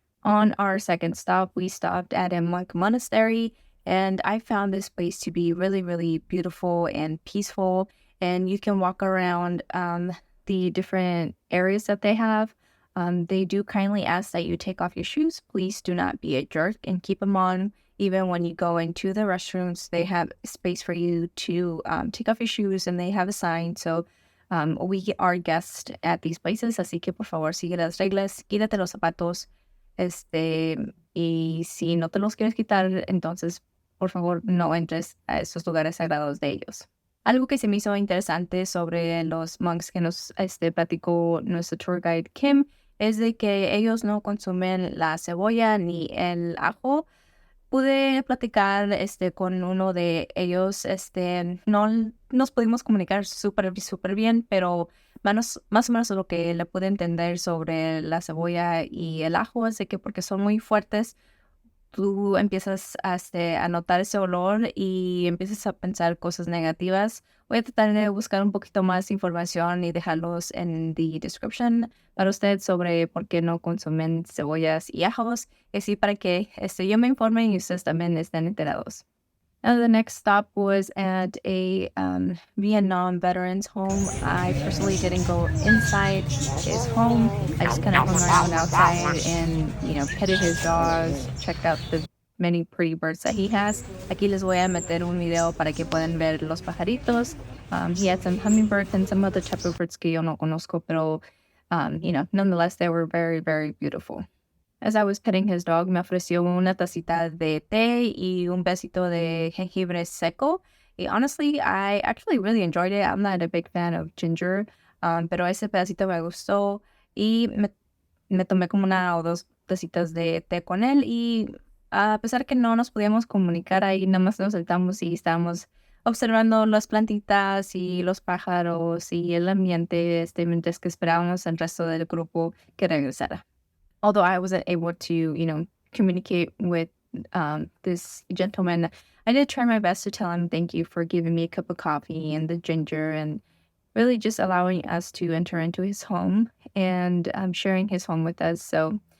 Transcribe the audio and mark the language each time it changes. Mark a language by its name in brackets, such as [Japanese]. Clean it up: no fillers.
[English] On our second stop, we stopped at a monk monastery, and I found this place to be really, really beautiful and peaceful, and you can walk around the different areas that they have. They do kindly ask that you take off your shoes. Please do not be a jerk and keep them on. Even when you go into the restrooms, they have space for you to take off your shoes, and they have a sign. So we are guests at these places, [Spanish] así que por favor sigue las reglas, quítate los zapatos, y si no te los quieres quitar, entonces por favor no entres a esos lugares sagrados de ellos. Algo que se me hizo interesante sobre los monks que nos platicó nuestro tour guide Kim es de que ellos no consumen la cebolla ni el ajo. Pude platicar con uno de ellos, no nos pudimos comunicar súper bien, pero más o menos lo que le pude entender sobre la cebolla y el ajo es de que porque son muy fuertes, tú empiezas a notar ese olor y empiezas a pensar cosas negativas. Voy a tratar de buscar un poquito más información y dejarlos en [English] the description [Spanish] para usted sobre por qué no consumen cebollas y ajos, y así para que yo me informe y ustedes también estén enterados. [English] Now, the next stop was at a Vietnam veterans home. I personally didn't go inside his home. I just kind of hung around outside and, petted his dogs, checked out the many pretty birds that he has. [Spanish] Aquí les voy a meter un video para que puedan ver los pajaritos. [English] He had some hummingbirds and some other type of birds [Spanish] que yo no conozco, pero, [English] nonetheless, they were very, very beautiful. As I was petting his dog, [Spanish] me ofreció una tacita de té y un besito de jengibre seco. [English] Y honestly, I actually really enjoyed it. I'm not a big fan of ginger, [Spanish] pero ese pedacito me gustó y me tomé como una o dos tacitas de té con él. Y a pesar que no nos podíamos comunicar ahí, nada más nos sentamos y estábamos observando las plantitas y los pájaros y el ambiente mientras que esperábamos al resto del grupo que regresara. [English] Although I wasn't able to, communicate with this gentleman, I did try my best to tell him thank you for giving me a cup of coffee and the ginger and really just allowing us to enter into his home and sharing his home with us. So,